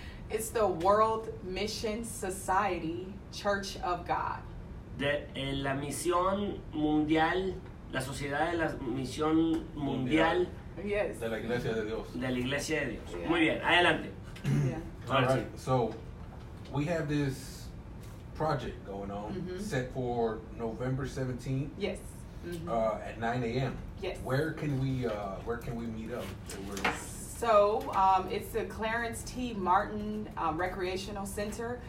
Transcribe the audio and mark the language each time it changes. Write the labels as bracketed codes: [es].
[en] It's the World Mission Society Church of God. [es] La misión mundial, la sociedad de la misión mundial [en] Yes. [es] De la iglesia de Dios. de la iglesia de Dios. [en] Yeah. [es] Muy bien, adelante. [en] Yeah. All [es] Ahora [en] right, so we have this project going on set for November 17th Yes. at 9 a.m. Yes. Where can we meet up? So it's the Clarence T. Martin Recreational Center.